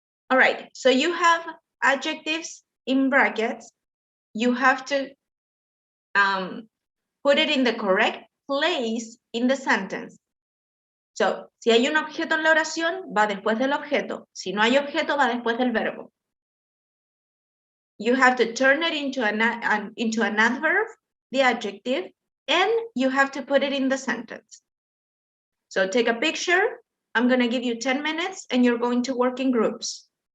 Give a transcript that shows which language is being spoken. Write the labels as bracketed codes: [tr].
[en] All right, so you have adjectives in brackets. You have to put it in the correct place in the sentence. [es] So, si hay un objeto en la oración, va después del objeto. Si no hay objeto, va después del verbo. [en] You have to turn it into an adverb, the adjective, and you have to put it in the sentence. So take a picture. I'm going to give you 10 minutes and you're going to work in groups.